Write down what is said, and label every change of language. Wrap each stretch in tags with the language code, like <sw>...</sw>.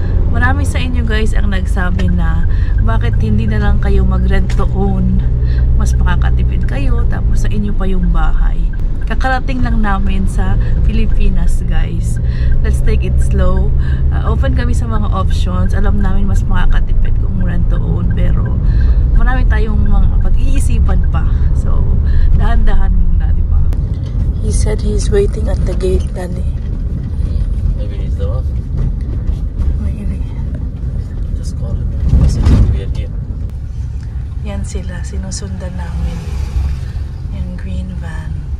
<tl>Marami sa inyo guys ang nagsabi na bakit hindi na lang kayo mag-rent to own. Mas makakatipid kayo tapos sa inyo pa yung bahay. Kakarating lang namin sa Pilipinas guys.</tl> <en>Let's take it slow.</en> <tl>Open kami sa mga options. Alam namin mas makakatipid kung rent to own. Pero marami tayong mga pag-iisipan pa. So, dahan-dahan muna, di ba?</tl> <en>He said he's waiting at the gate, Daddy. Maybe he's the one. Maybe. Just call him and message him we are here.</en> <tl>Yan sila. Sinusundan namin. Yung green van.</tl>